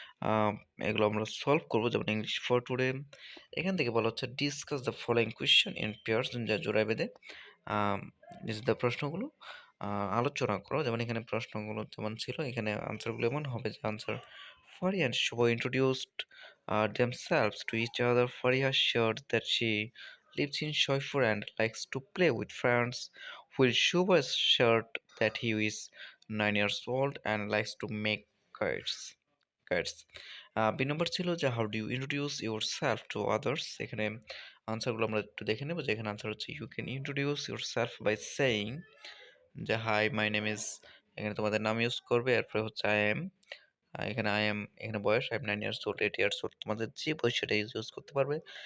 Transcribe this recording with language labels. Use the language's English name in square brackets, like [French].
[Bangla] আম এগুলো আমরা সলভ করব। যেমন ইংলিশ ফর টুডে, এখান থেকে বলা হচ্ছে, discuss the following question in pairs, যা জোড়ায় বেঁধে আম নিজেদের প্রশ্নগুলো আলোচনা করো। যেমন এখানে প্রশ্নগুলো যেমন ছিল, এখানে আনসারগুলো এমন হবে যে, answer, [English] Faria and Shubha introduced themselves to each other. Faria shared that she lives in Shoifur and likes to play with friends, while Shubha shared that he is 9 years old and likes to make kites. kites. [Bangla] B নম্বর ছিল যে, [English] How do you introduce yourself to others. [Bangla] এখানে আনসারগুলো আমরা একটু দেখে নেব। যে এখানে answer হচ্ছে, [English] you can introduce yourself by saying, [Bangla] যে [English] hi my name is, [Bangla] এখানে তোমাদের নাম ইউজ করবে। এরপরে হচ্ছে [English] I am, এখানে I am, এখানে বয়স, আই এম 9 ইয়ার্স ওল্ড, [Bangla] 8 years old, তোমাদের যে বয়স সেটা ইউজ করতে পারবে।